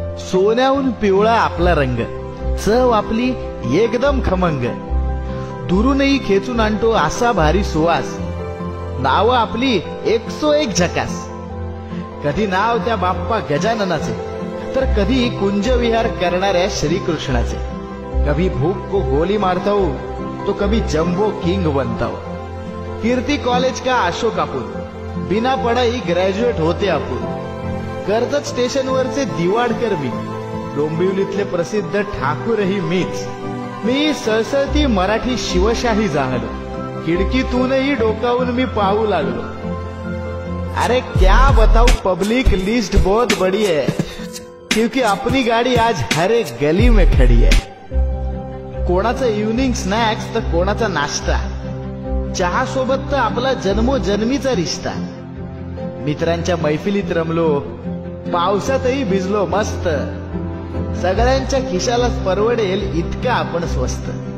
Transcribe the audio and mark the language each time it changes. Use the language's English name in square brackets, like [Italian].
[Marathi] सोन्याहून पिवळा आपला रंग, चव आपली एकदम खमंग, दुरूनही खेचून आणतो असा भारी सुवास, नाव आपली 101 झकास. कधी नाव त्या बाप्पा गजाननाचे, तर कधी कुंजविहार करणाऱ्या श्रीकृष्णाचे. [Hindi] कभी भूख को गोली मारता हूं तो कभी जम्बो किंग बनता हूं. [Marathi] कीर्ती कॉलेज का अशोक आपण, [Hindi] बिना पढ़ाई [Marathi] ग्रॅज्युएट होते आपण. कर्जत स्टेशन वरचे दिवाडकर मी, डोंबिवलीतले प्रसिद्ध ठाकूरही मीच. मी सळसळती मराठी शिवशाही जाहलो, खिडकीतूनही डोकावून मी पाहू लागलो. [Hindi] अरे क्या बताऊ, पब्लिक लिस्ट बहुत बड़ी है, क्योंकि अपनी गाड़ी आज हर एक गली में खड़ी है. [Marathi] कोणाचा इव्हनिंग स्नॅक्स तर कोणाचा नाश्ता, चहा सोबत तर आपला जन्मोजन्मीचा रिश्ता. मित्रांच्या मैफिलीत रमलो, पावसातही भिजलो मस्त. सगळ्यांच्या खिशालाच परवडेल इतका आपण स्वस्त.